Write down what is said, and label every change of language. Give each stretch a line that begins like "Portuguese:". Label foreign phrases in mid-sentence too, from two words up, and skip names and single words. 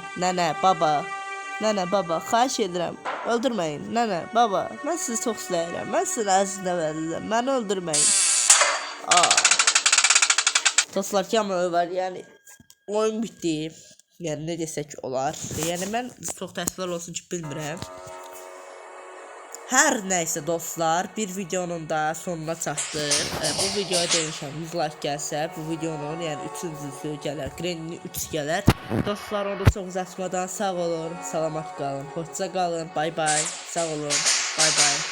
Turkish: Nene baba xahiş edirəm. Öldürmeyin nene baba. Ben sizi çok sevərəm.
Azerbaijani: Ben sizi əzizinə verirəm.
Turkish: Beni öldürmeyin. Aa.
Azerbaijani: Dostlar kamera var yani.
Turkish: Oyun bitti. Yani ne desek olar. Yani ben çok təəssüflər olsun ki bilmirəm. Her neyse dostlar, bir videonun da sonuna çatdıq.
Azerbaijani: Bu videoya demişəm 100 like gəlsə, bu videonun yəni 3-cüsü gələr, Granny 3 gələr. Dostlar, onu çox uzatmadan sağ olun, salamat qalın, hoşça qalın, bay bay, sağ olun, bay bay.